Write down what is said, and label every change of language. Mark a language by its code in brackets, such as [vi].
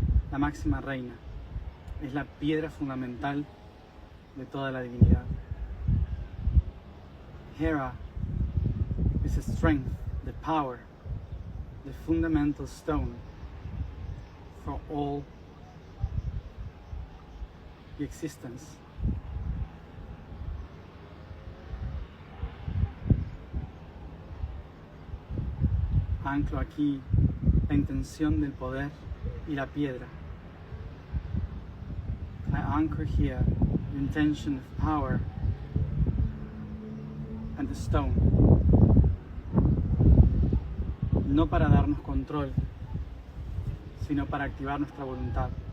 [es] La máxima reina es la piedra fundamental de toda la divinidad. [en] Hera is the strength, the power, the fundamental stone for all the existence. [es] Anclo aquí la intención del poder y la piedra. [en] I anchor here the intention of power and the stone. [es] No para darnos control, sino para activar nuestra voluntad.